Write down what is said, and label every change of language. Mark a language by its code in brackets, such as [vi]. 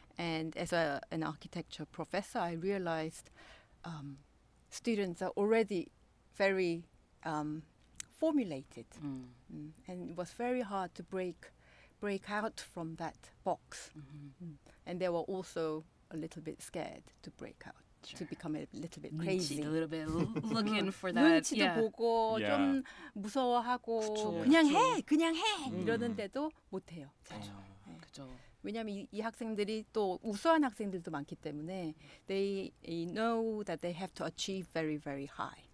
[en] And as an architecture professor, I realized students are already very formulated, and it was very hard to break out from that box. And they were also a little bit scared to break out, to become a little bit crazy. A little bit looking for that. [ko] 눈치도 [en] Yeah. [ko] 보고 [en] Yeah. [ko] 좀 무서워하고 그냥 해 이러는데도 못해요. 잘. 그죠. 왜냐하면 이 학생들이 또 우수한 학생들도 많기 때문에 [en] they know that they have to achieve very, very high.